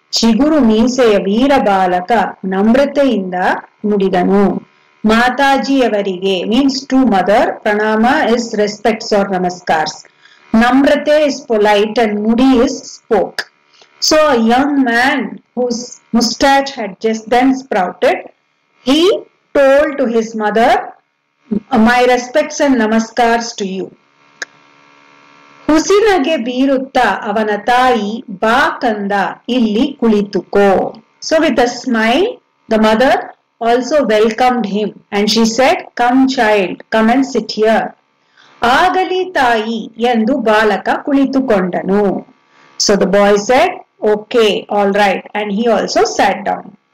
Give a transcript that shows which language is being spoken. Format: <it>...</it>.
<kn>ಚಿಗುರು ಮೀಸೆಯ ವೀರ ಬಾಲಕ ನಮ್ರತೆಯಿಂದ ನುಡಿದನು.</kn> <en>ಮಾತಾಜಿಯವರಿಗೆ means to mother, pranama is respects or namaskars. Namrate is polite and nudi is spoke. So a young man whose mustache had just then sprouted, he told to his mother, my respects and namaskars to you.</en> <kn>ಹುಸಿನಗೆ ಬೀರುತ್ತಾ ಅವನ ತಾಯಿ ಬಾ ಕಂದ ಇಲ್ಲಿ ಕುಳಿತುಕೋ.</kn> <en>So with a smile, the mother also welcomed him and she said, come child, come and sit here.</en> <kn>ಆಗಲಿ ತಾಯಿ ಎಂದು ಬಾಲಕ ಕುಳಿತುಕೊಂಡನು.</kn> <en>So the boy said, okay, all right, and he also sat down.</en>